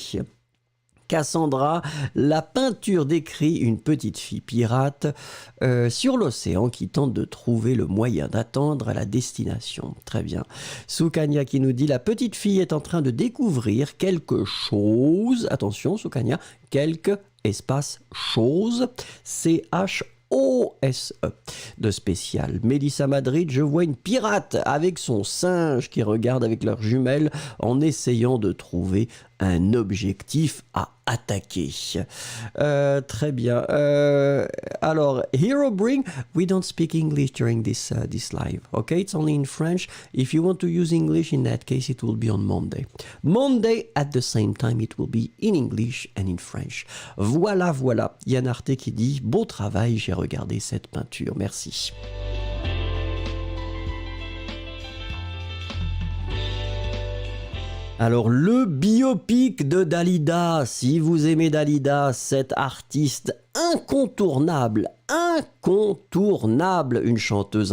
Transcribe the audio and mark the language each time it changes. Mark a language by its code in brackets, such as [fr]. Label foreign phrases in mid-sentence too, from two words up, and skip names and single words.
[fr] Cassandra, la peinture décrit une petite fille pirate sur l'océan qui tente de trouver le moyen d'atteindre la destination. Très bien. Sukanya qui nous dit la petite fille est en train de découvrir quelque chose. Attention Sukanya, quelque espace chose. C-H-O-S-E de spécial. Mélissa Madrid, je vois une pirate avec son singe qui regarde avec leurs jumelles en essayant de trouver un objectif à attaquer. Très bien. Alors, [en] Hero Bring, we don't speak English during this live. Okay, it's only in French. If you want to use English, in that case, it will be on Monday. Monday, at the same time, it will be in English and in French. [fr] Voilà, voilà. Yann Arte qui dit, beau travail, j'ai regardé cette peinture. Merci. Alors, le biopic de Dalida, si vous aimez Dalida, cette artiste incontournable, une chanteuse